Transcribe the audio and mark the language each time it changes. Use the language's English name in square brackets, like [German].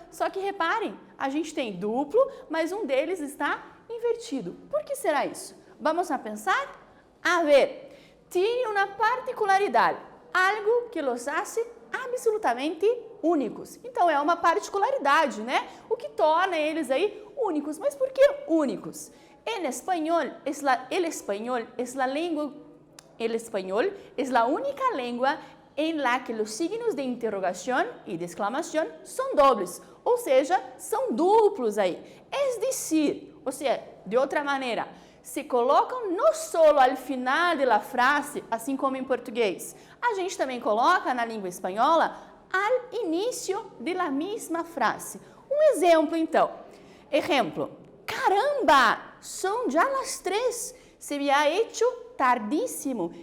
[Portuguese] Só que reparem, a gente tem duplo, mas um deles está invertido. Por que será isso? [Spanish] Vamos a pensar? A ver, [Portuguese] tem uma particularidade, [Spanish] algo que os hace absolutamente únicos. [Portuguese] Então, é uma particularidade, né? O que torna eles aí únicos. Mas por que únicos? [Spanish] El español es la única lengua en la que los signos de interrogación y de exclamación son dobles, [Portuguese] ou seja, são duplos aí. [Spanish] Es decir, [Portuguese] ou seja, de outra maneira, se colocam não só ao final da frase, assim como em português, a gente também coloca na língua espanhola ao início da mesma frase. Um exemplo, então. Exemplo: caramba, são já as 3, [Spanish] se me ha hecho tardíssimo.